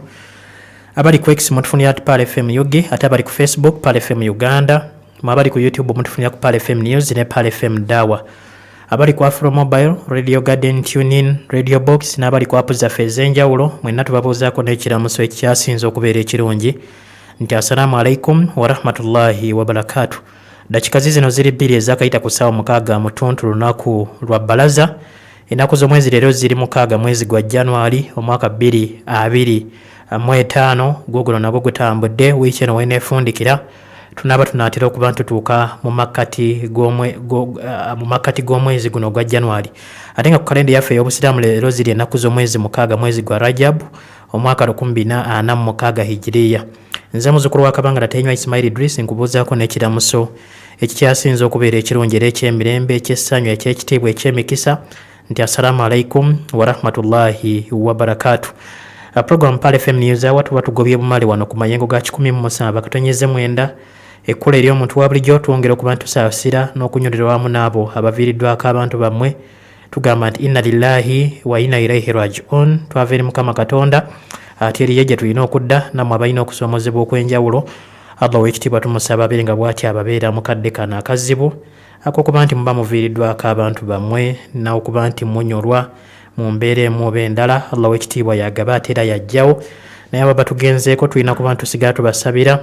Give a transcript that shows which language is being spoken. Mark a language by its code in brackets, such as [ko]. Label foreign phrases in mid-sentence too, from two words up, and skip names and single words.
[lg] Abali ku X mutufunira at Pal FM Yugi, ate abali ku Facebook Pal FM Uganda, mwabali ku YouTube mutufunira ku Pal FM News ne Pal FM Dawa. Abali ku Afro Mobile, Radio Garden, TuneIn, Radio Box n'abali ku app zaffe ez'enjawulo mwenna tubabuuzaako n'ekiramuso ekyasinze okubeera ekirungi nti [ar] السلام عليكم ورحمة الله وبركاته. [lg] Dakika zino ziri 2 ezakayita ku ssaawa 6 mutuntu lunaku lwa balaza. Ennaku z'omwezi leero ziri 6 mwezi gwa January omwaka 2025. Google nagwo gutambudde wiiki eno weenefundikira tunaaba tunaatera okuba ntutuuka mu makkati g'omwezi guno gwa January. Ate nga ku kalenda yaffe ey'obusiraamu leero ziri ennaku z'omwezi 6 mwezi gwa Rajab omwaka 2046 hijiriya. Nze muzukulu wa Kabanga Tayinywa Ismail Idris nkubuuzaako n'ekiramuso ekikyasinze okubeera ekirungi era eky'emirembe eky'essanyu eky'ekitiibwa eky'emikisa nti [ar] السلام عليكم ورحمة الله وبركاته. [lg] Program Pal FM News Hour tuba tugobye bumale wano ku mayengo ga 17 katonyeze mwenda ekkola eri omuntu wa bulijjo twongera okuba ntusaasira n'okunyolera wamu n'abo abaviiriddwako abantu bammwe tugamba nti [ar] إنا لله وإنا إليه راجعون. [lg] Twava eri Mukama Katonda ate eriyo gye tulina okudda nammwe abalina okusoomozebwa okw'enjawulo. Allah w'ekitiibwa tumusaba abeere nga bw'ati ababeera mu kadde kano akazibu ak'okuba nti muba muviiriddwako abantu bammwe n'okuba nti munyolwa mu mbeera emu oba endala. Allah w'ekitiibwa yagaba ate era yajjawo naye aba batugenzeeko tulina kuba ntusigala tubasabira.